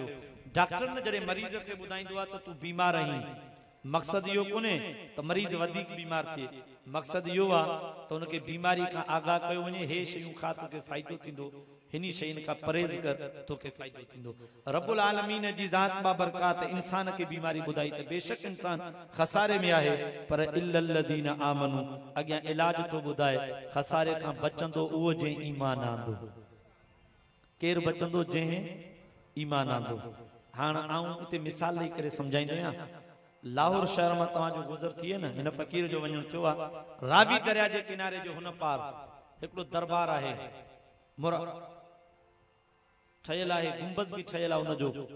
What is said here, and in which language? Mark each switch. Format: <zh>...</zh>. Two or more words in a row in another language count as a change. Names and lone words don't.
<sd>डॉक्टर न जॾहिं मरीज़ खे ॿुधाईंदो आहे त तूं बीमार आहीं, मक़सदु इहो कोन्हे त मरीज़ वधीक बीमार थिए, मक़सदु इहो आहे त हुनखे बीमारी खां आगाह कयो वञे, हे शयूं खा तोखे फ़ाइदो थींदो, हिनी शयुनि खां परहेज़ कर तोखे फ़ाइदो थींदो। रब्बुल आलमीन जी ज़ात बाबरकात इंसान खे बीमारी ॿुधाई त बेशक इंसान खसारे में आहे, पर</sd> <ar>إلا الذين آمنوا,</ar> <sd>अॻियां इलाज थो ॿुधाए, खसारे खां बचंदो उहो जंहिं ईमान आंदो। केरु बचंदो? जंहिं ईमान आंदो। हाणे आऊं हिते मिसाल ॾेई करे सम्झाईंदो आहियां। लाहौर शहर में तव्हांजो गुज़र थिए न, हिन फ़कीर जो वञणु थियो आहे। रावी दरिया जे किनारे जो हुन पार हिकिड़ो दरबार आहे, ठहियल आहे, गुंबद बि ठहियल आहे हुनजो।</sd>